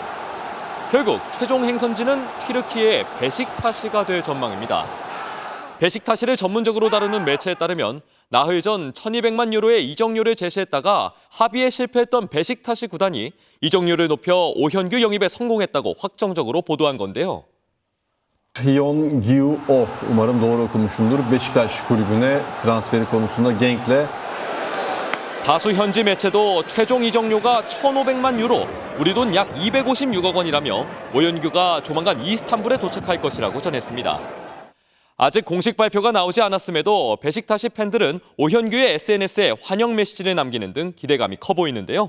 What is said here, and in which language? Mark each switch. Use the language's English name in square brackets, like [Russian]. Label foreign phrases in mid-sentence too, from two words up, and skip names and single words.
[Korean] 결국 최종 행선지는 튀르키예의 베식타시가 될 전망입니다. 베식타시를 전문적으로 다루는 매체에 따르면 나흘 전 1200만 유로의 이적료를 제시했다가 합의에 실패했던 베식타시 구단이 이적료를 높여 오현규 영입에 성공했다고 확정적으로 보도한 건데요. [Turkish] Hyun-gyu Oh, umarım doğru okumuşumdur. Beşiktaş kulübüne transferi konusunda Genk'le [Korean] 다수 현지 매체도 최종 이적료가 1,500만 유로, 우리 돈 약 256억 원이라며 오현규가 조만간 이스탄불에 도착할 것이라고 전했습니다. 아직 공식 발표가 나오지 않았음에도 베식타시 팬들은 오현규의 SNS에 환영 메시지를 남기는 등 기대감이 커 보이는데요.